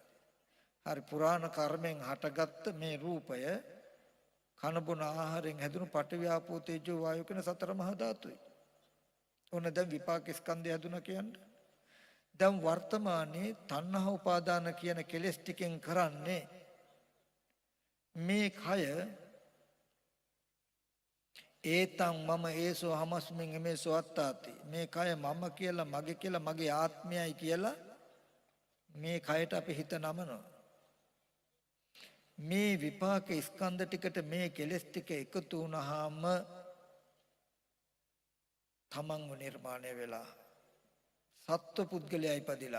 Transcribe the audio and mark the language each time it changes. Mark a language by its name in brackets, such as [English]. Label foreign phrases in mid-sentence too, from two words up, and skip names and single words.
[Sinhala] හරි, පුරාණ කර්මෙන් හටගත්ත මේ රූපය කන බොන ආහාරයෙන් හැදුණු පඨවි ආපෝ තේජෝ වායෝ කියන සතර මහා ධාතුයි. ඔන්න දැන් විපාක ස්කන්ධය හැදුණා කියන්නේ. දැන් වර්තමානයේ තණ්හා උපාදාන කියන කෙලෙස් ටිකෙන් කරන්නේ මේ කය [Pali] ඒතං මම ඒසෝ හමස්මින් එමේසෝ අත්තාති. [Sinhala] මේ කය මම කියලා, මගේ කියලා, මගේ ආත්මයයි කියලා මේ කයට අපි හිත නමනවා. මේ විපාක ස්කන්ධ ටිකට මේ කෙලෙස් ටික එකතු වුණාම තමන්ව නිර්මාණය වෙලා සත්ව පුද්ගලයා ඉපදිලා.